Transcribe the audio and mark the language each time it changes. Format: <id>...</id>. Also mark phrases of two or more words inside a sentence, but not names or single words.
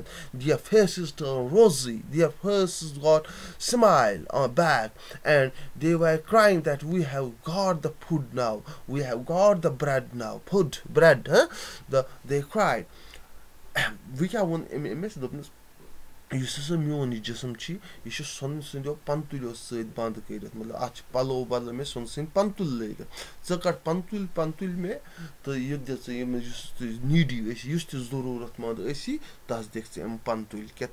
<en>Their faces turned rosy, their faces got smile on back, and they were crying that we have got the food now, we have got the bread now, food, bread, huh? They cried. We can one image</en> <ks>یُس ہسا میون یہِ جسم چھِ یہِ چھُ سۄنہٕ سٕنٛدیو پنتُلیو سۭتۍ بنٛد کٔرِتھ مطلب اَتھ چھِ پَلو بدلہٕ مےٚ سۄنہٕ سٕنٛدۍ پنتُلۍ لٲگِتھ ژٕ کَڑ پنتُلۍ مےٚ تہٕ یہِ دِ ژٕ ییٚمِس یُس تہِ نیٖڈی ٲسی یُس تہِ ضروٗرت منٛد ٲسی تَس دِکھ ژٕ یِم پنتُلۍ کیٛاہ</ks>